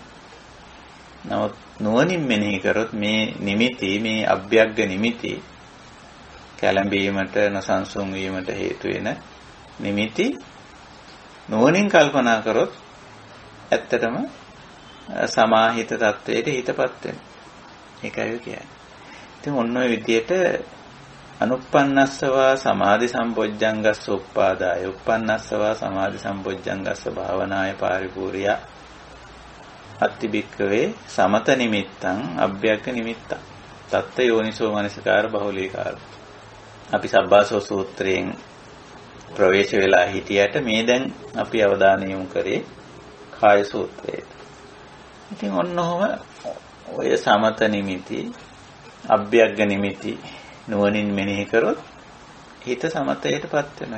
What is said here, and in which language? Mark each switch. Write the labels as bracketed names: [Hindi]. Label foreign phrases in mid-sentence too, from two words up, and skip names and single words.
[Sinhala] නමුත් නුවණින් මෙනෙහි කරොත් මේ නිමිති, මේ අභ්‍යග්ග නිමිති කැළඹීමට, නොසන්සුන් වීමට හේතු වෙන නිමිති නුවණින් කල්පනා කරොත් ඇත්තටම සමාහිත තත්වයට හිතපත් වෙනවා. ඒකයි කියන්නේ. ඉතින් ඔන්න ඔය විදිහට [Pali] අනුප්පන්නස්සවා සමාධි සම්පොජ්ජංගස්ස උප්පාදාය උප්පන්නස්සවා සමාධි සම්පොජ්ජංගස්ස භාවනාය පාරිපූර්ය අත්තිබික්කවේ සමත නිමිත්තං අභ්‍යග්ග නිමිත්තං තත්ත යෝනිසෝ මනසිකාර බහුලීකාර. [Sinhala] අපි සබ්බාසෝ සූත්‍රයෙන් ප්‍රවේශ වෙලා හිටියට මේ දැන් අපි අවධානය යොමු කරේ කාය සූත්‍රයට. ඉතින් ඔන්නෝම ඔය සමත නිමිති, අභ්‍යග්ග නිමිති නුවණින් මෙනෙහි කරොත් හිත සමතයටපත් වෙනවා.